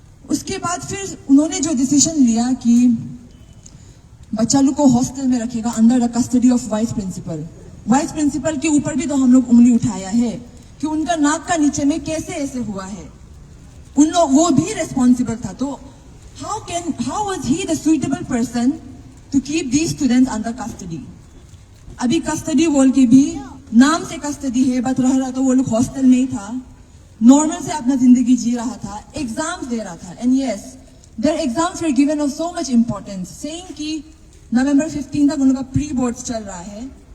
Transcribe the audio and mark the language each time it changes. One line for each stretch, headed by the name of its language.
Hindi: उसके बाद फिर उन्होंने जो डिसीजन लिया कि बच्चा लोग को हॉस्टल में रखेगा
English: Under the custody of vice principal.
Hindi: Vice principal के ऊपर भी तो हम लोग उंगली उठाया है कि उनका नाक का नीचे में कैसे ऐसे हुआ है, उन लोग वो भी रेस्पॉन्सिबल था. तो
English: how was he the suitable person to keep these students under custody?
Hindi: अभी कस्टडी बोल के भी नाम से कस्टडी है, बट रहा तो वो लोग हॉस्टल में ही था, नॉर्मल से अपना जिंदगी जी रहा था, एग्जाम्स दे रहा था.
English: and yes, their exams were given of so much importance, saying
Hindi: कि नवंबर 15 तक उनका प्री बोर्ड्स चल रहा है.